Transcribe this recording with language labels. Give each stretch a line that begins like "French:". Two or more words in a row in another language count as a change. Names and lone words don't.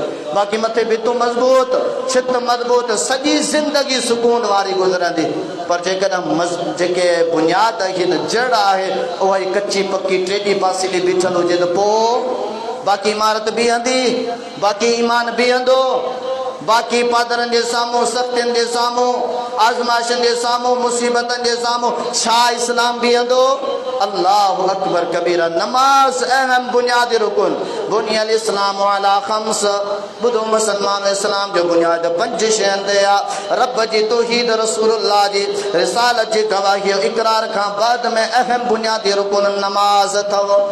Sindhi: बाक़ी मथे भितूं मज़बूत छित मज़बूत सॼी ज़िंदगी सुकून वारी गुज़रंदी पर जेकॾहिं जेके बुनियाद हिन जड़ आहे उहा ई कच्ची पक्की टेढ़ी पासीली बीठल हुजे त पोइ बाक़ी इमारत बीहंदी बाक़ी ईमान बीहंदो बाक़ी पादरनि जे साम्हूं सख़्तियुनि जे साम्हूं आज़माइशनि जे साम्हूं मुसीबतनि जे साम्हूं छा इस्लाम बीहंदो।
Arabic: الله أكبر كبيرا.
Sindhi: नमाज अहम बुनियादी रुकन
Arabic: بني الإسلام على خمس.
Sindhi: ॿुधो मुसलमान इस्लाम जो बुनियाद 5 शयुनि ते आहे। रब जी तौहीद रसूलुल्लाह जी रिसालत जी गवाही इकरार खां बाद में अहम बुनियादी रुकन नमाज अथव।